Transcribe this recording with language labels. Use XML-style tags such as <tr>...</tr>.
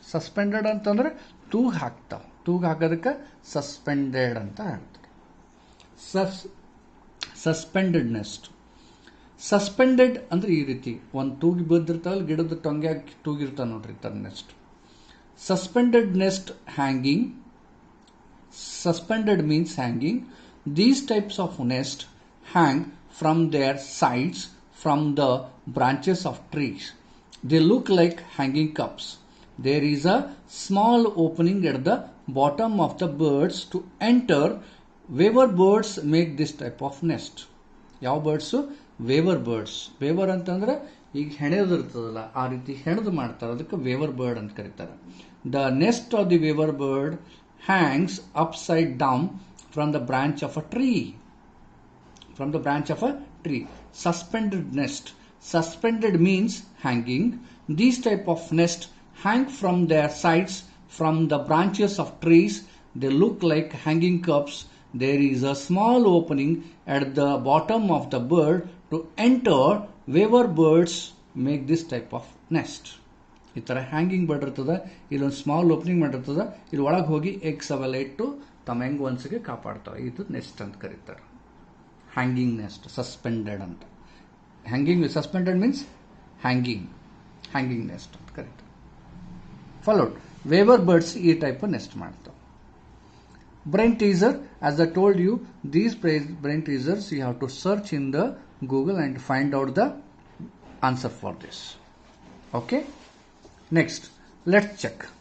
<kn>Suspended ಅಂತಂದ್ರೆ ತೂಗು ಹಾಕ್ತಾವ, ತೂಗು ಹಾಕೋದಕ್ಕೆ ಸಸ್ಪೆಂಡೆಡ್ ಅಂತ ಹೇಳ್ತಾರೆ. Suspended next. ಸಸ್ಪೆಂಡೆಡ್ ಅಂದ್ರೆ ಈ ರೀತಿ ಒಂದು ತೂಗಿ ಬಿದ್ದಿರ್ತಾವಲ್ಲ, ಗಿಡದ ಟೊಂಗ್ಯಾಗಿ ತೂಗಿರ್ತಾವ ನೋಡ್ರಿ, ತರ next.</kn> <en>Suspended nest hanging. Suspended means hanging. These types of nest hang from their sides from the branches of trees. They look like hanging cups. There is a small opening at the bottom of the birds to enter. Weaver birds make this type of nest.</en> <kn>ಯಾವ birds? Waiver birds. Waiver ಅಂತಂದ್ರೆ ಈಗ ಹೆಣೆದಿರ್ತದಲ್ಲ, ಆ ರೀತಿ ಹೆಣೆದು ಮಾಡ್ತಾರೆ, ಅದಕ್ಕೆ waiver bird ಅಂತ ಕರೀತಾರೆ.</kn> <en>The nest of the weaver bird hangs upside down from the branch of a tree. From the branch of a tree. Suspended nest. Suspended means hanging. These type of nest hang from their sides from the branches of trees. They look like hanging cups. There is a small opening at the bottom of the bird to enter. Weaver birds make this type of nest.</en> <kn>ಈ ಥರ hanging bird ಇರ್ತದೆ, ಇಲ್ಲೊಂದು small opening ಮಾಡಿರ್ತದೆ, ಇಲ್ಲಿ ಒಳಗೆ ಹೋಗಿ eggs ಅವೆಲ್ಲ ಇಟ್ಟು ತಮ್ಮ ಹೆಂಗ್ ಒನ್ಸಿಗೆ ಕಾಪಾಡ್ತಾವೆ. ಇದು ನೆಸ್ಟ್ ಅಂತ ಕರೀತಾರೆ, ಹ್ಯಾಂಗಿಂಗ್ ನೆಸ್ಟ್. ಸಸ್ಪೆಂಡೆಡ್ ಅಂತ.</kn> <en>hanging suspended means hanging nest</en> <kn>ಅಂತ ಕರೀತಾರೆ.</kn> <en>followed weaver birds</en> <kn>ಈ ಟೈಪ್ ನೆಸ್ಟ್ ಮಾಡ್ತಾವೆ.</kn> <en>Brain teaser, as I told you, these brain teasers you have to search in the Google and find out the answer for this. Okay, next let's check.</en>